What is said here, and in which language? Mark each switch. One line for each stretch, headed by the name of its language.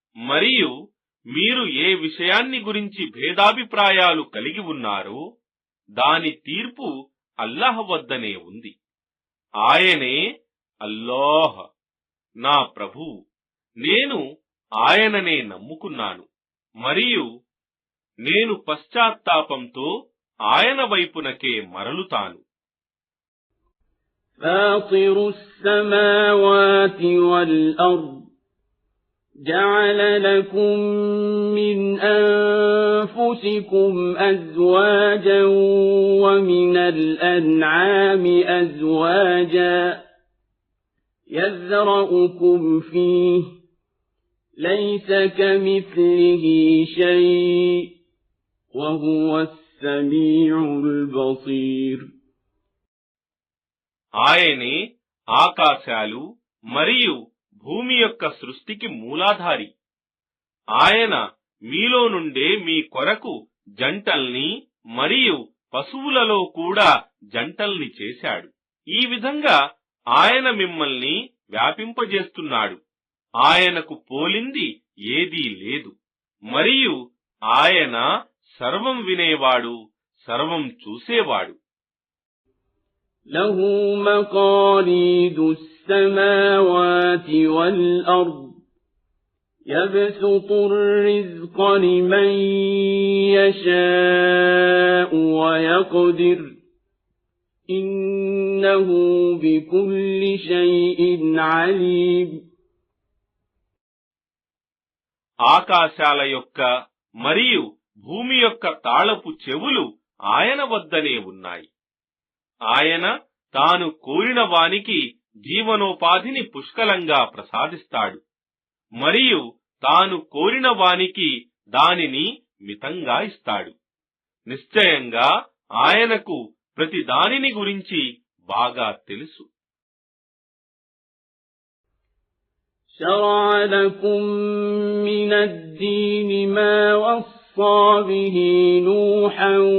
Telugu: మరియు మీరు ఏ విషయాన్ని గురించి భేదాభిప్రాయాలు కలిగి ఉన్నారో దాని తీర్పు అల్లాహ్ వద్దనే ఉంది. ఆయనే అల్లాహ్ నా ప్రభువు, నేను ఆయననే నమ్ముకున్నాను, మరియు నేను పశ్చాత్తాపంతో ఆయన వైపునకే మరలుతాను.
Arabic: ఫాతిరుస్ సమావాతి వల్ అర్ద్ جعل لكم من أنفسكم أزواجا ومن الأنعام أزواجا يذرأكم فيه ليس كمثله شيء وهو السميع البصير.
Telugu: ఆయనే ఆకాశాలు మరియు భూమి యొక్క సృష్టికి మూలాధారి. ఆయన మీలో నుండే మీ కొరకు జంటల్ని మరియు పశువులలో కూడా జంటల్ని చేశాడు. ఈ విధంగా ఆయన మిమ్మల్ని వ్యాపింపజేస్తున్నాడు. ఆయనకు పోలింది ఏదీ లేదు, మరియు ఆయన సర్వం వినేవాడు, సర్వం చూసేవాడు.
Arabic: له مقاليد السماوات والأرض يبسط الرزق لمن يشاء ويقدر إنه بكل شيء عليم.
Telugu: ఆకాశాల యొక్క మరియు భూమి యొక్క తాళపు చెవులు ఆయన వద్దనే ఉన్నాయి. ఆయన తాను కోరిన వానికి జీవనోపాధిని పుష్కలంగా ప్రసాదిస్తాడు, మరియు తాను కోరిన వానికి దానిని మితంగా ఇస్తాడు. నిశ్చయంగా ఆయనకు ప్రతి దానిని గురించి బాగా తెలుసు.
Arabic: شرع لكم من الدين ما وصى به نوحا